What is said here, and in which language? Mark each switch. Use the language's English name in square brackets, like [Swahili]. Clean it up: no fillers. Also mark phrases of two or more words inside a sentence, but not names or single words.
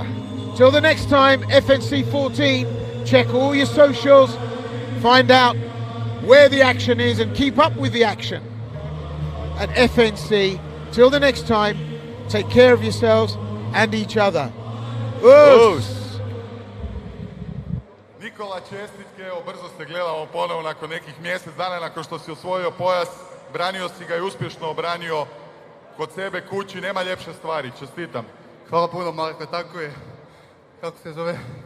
[English] Till the next time, FNC14, check all your socials, find out where the action is and keep up with the action at FNC. Till the next time, take care of yourselves and each other. Us. [Croatian] Nikola, čestitke, evo brzo se gledamo ponovo nakon nekih mjesec dana nakon što si osvojio pojas, branio si ga i uspješno obranio kod sebe kući, nema ljepše stvari, čestitam. Hvala puno, Marko, tako je. Kako se zove?